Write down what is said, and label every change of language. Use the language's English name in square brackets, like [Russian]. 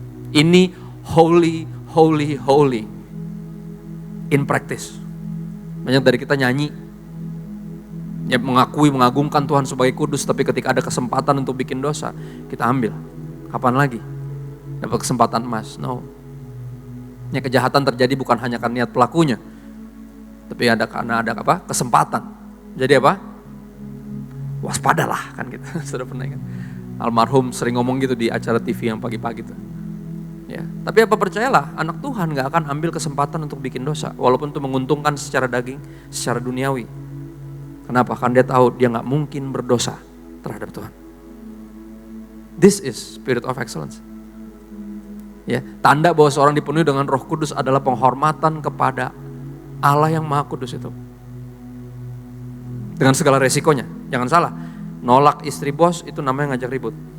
[English] Ini holy, holy, holy in practice. [Indonesian] Banyak dari kita nyanyi, ya mengakui, mengagungkan Tuhan sebagai kudus, tapi ketika ada kesempatan untuk bikin dosa, kita ambil. Kapan lagi dapat kesempatan emas? No. Ya, kejahatan terjadi bukan hanya karena niat pelakunya, tapi karena ada apa? Kesempatan. Jadi apa? Waspadalah kan gitu. Sudah pernah kan? Almarhum sering ngomong gitu di acara TV yang pagi-pagi tuh. Ya, tapi apa, percayalah, anak Tuhan gak akan ambil kesempatan untuk bikin dosa, walaupun itu menguntungkan secara daging, secara duniawi. Kenapa? Karena dia tahu dia gak mungkin berdosa terhadap Tuhan. [English] This is spirit of excellence. [Indonesian] Ya, tanda bahwa seorang dipenuhi dengan Roh Kudus adalah penghormatan kepada Allah yang Maha Kudus itu. Dengan segala resikonya. Jangan salah, nolak istri bos itu namanya ngajak ribut.